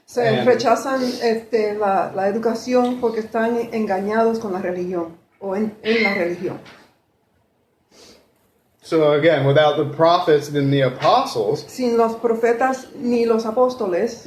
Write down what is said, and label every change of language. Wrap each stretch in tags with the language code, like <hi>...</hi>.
<es>Rechazan la educación porque están engañados con la religión o en la religión.</es> <en>So again, without the prophets and the apostles,</en> <es>Sin los profetas ni los apóstoles,</es>